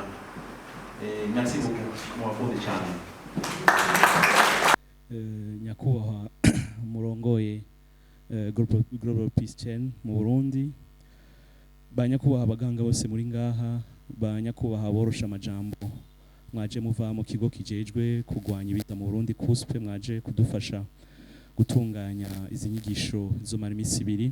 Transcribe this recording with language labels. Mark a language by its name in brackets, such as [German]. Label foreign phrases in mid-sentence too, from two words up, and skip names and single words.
[French] Et merci beaucoup pour rapport des channels. [Rundi] nyakubahwa murongoye Global Peace Chain mu Burundi, ba nyakubahwa abaganga bose muri ngaha, ba nyakubahwa borosha amajambo mwaje muva mu kigo kijejwe kugwanya ibita mu Burundi kuspe, mwaje kudufasha gutunganya izi nyigisho zomara imisi ibiri.